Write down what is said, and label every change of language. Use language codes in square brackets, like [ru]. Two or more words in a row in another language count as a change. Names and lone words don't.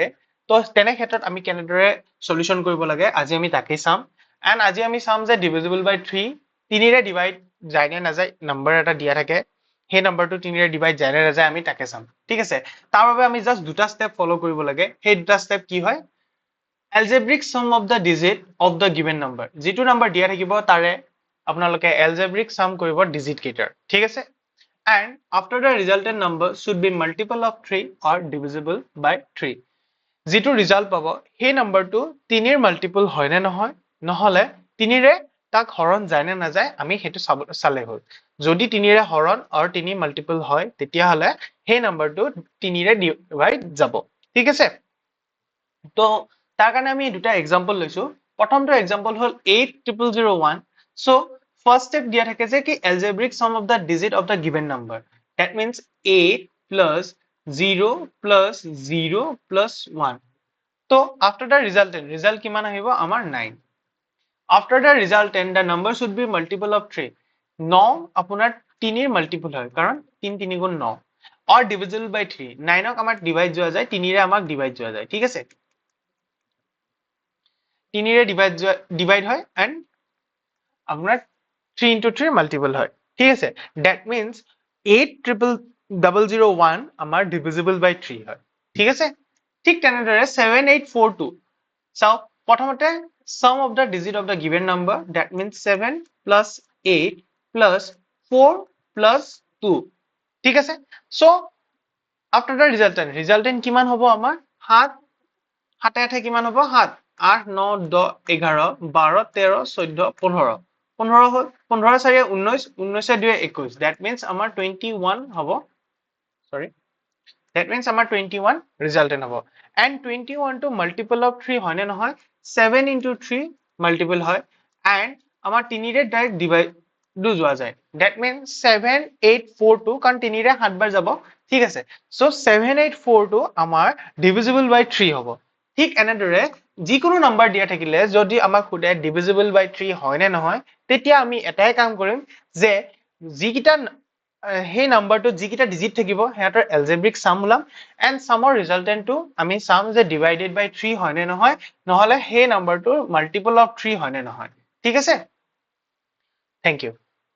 [as] তো তেনে ক্ষেত্ৰত আমি কেনেদৰে সলিউশন কৰিব লাগে আজি আমি তাকেই চাম। এণ্ড আজি আমি চাম যে [en] divisible by 3 [as] তিনিৰে ডিভাইড যায় নে নাযায়, নাম্বাৰ এটা দিয়া থাকে সেই নাম্বাৰটো তিনিৰে ডিভাইড যায় নে নাযায় আমি তাকে চাম। ঠিক আছে, তাৰ বাবে আমি জাস্ট দুটা [en] step follow [as] কৰিব লাগে। সেই দুটা ষ্টেপ কি হয়? [en] algebraic sum of the digit of the given number, [as] যিটো নাম্বাৰ দিয়া থাকিব তাৰে আপোনালোকে [en] algebraic sum [as] কৰিব ডিজিট কেইটাৰ। ঠিক আছে, [en] and after the resultant number should be multiple of 3 or divisible by 3, [as] যিটো ৰিজাল্ট পাব সেই নাম্বাৰটো তিনিৰ মাল্টিপল হয় নে নহয়, নহলে তিনিৰে তাক হৰণ যায় নে নাযায় আমি সেইটো চালে হ'ল। যদি তিনিৰে হৰণ আৰু তিনি মাল্টিপল হয় তেতিয়াহলে সেই নাম্বাৰটো তিনিৰে ডিভাইড যাব। ঠিক আছে, তো তাৰ কাৰণে আমি দুটা এক্সাম্পল লৈছো। প্ৰথমটো এক্সাম্পল হ'ল [en] 80001। so first step [as] দিয়া থাকে যে কি [en] algebraic sum of the digit of the given number, that means 8 plus 0 plus 0 plus 1. So after the resultant, result [as] কিমান আহিব আমাৰ [en] 9. After the resultant, the number should be multiple of 3. [as] 9 আপোনাৰ 3 ৰ মাল্টিপল হয় কাৰণ 3 3 গুণ 9, [en] or divisible by 3. [as] 9 ক আমাৰ ডিভাইড যোৱা যায়, 3 ৰে আমাক ডিভাইড যোৱা যায়। ঠিক আছে, 3 ৰে ডিভাইড হয় and আপোনাৰ 3 into 3 মাল্টিপল হয়। ঠিক আছে, [en] that means 80001 আমাৰ divisible by 3 হয়। [as] ঠিক আছে, ঠিক তেনেদৰে 7842 চাওক, প্ৰথমতে [en] sum of the digit of the given number, that means 7 plus 8 plus 4 plus 2. [as] ঠিক আছে, [en] so after the resultant [as] কিমান হ'ব আমাৰ 7, 7 8 কিমান হ'ব 7, 8 9 10 11 12 13 14 15 15 হ'ল, 15 4 19 19 2 21, [en] that means [as] আমাৰ 21 হ'ব। [en] sorry, that means আমাৰ 21 resultant হ'ব। and 21 to multiple of 3 [as] হয় নে নহয়, [en] 7 into 3 multiple [as] হয় and আমাৰ 3 ৰে [en] direct divide [as] যোৱা যায়, [en] that means [as] 7842 কাৰণ 3 ৰে 7 বাৰ যাব। ঠিক আছে, so 7842 আমাৰ [en] divisible by 3 [as] হ'ব। ঠিক এনেদৰে যিকোনো নাম্বাৰ দিয়া থাকিলে যদি আমাক সোধে [en] divisible by 3 [as] হয় নে নহয়, তেতিয়া আমি এটাই কাম কৰিম যে যিকিটা সেই নাম্বাৰটো যিকিটা ডিজিট থাকিব হেয়াৰ [en] algebraic sum [as] ওলাম and [en] sumৰ resultantটো [as] আমি চাম যে [en] divided by 3 [as] হয় নে নহয়, নহলে সেই নাম্বাৰটোৰ [en] multiple of 3 [as] হয় নে নহয়। ঠিক আছে, [en] thank you।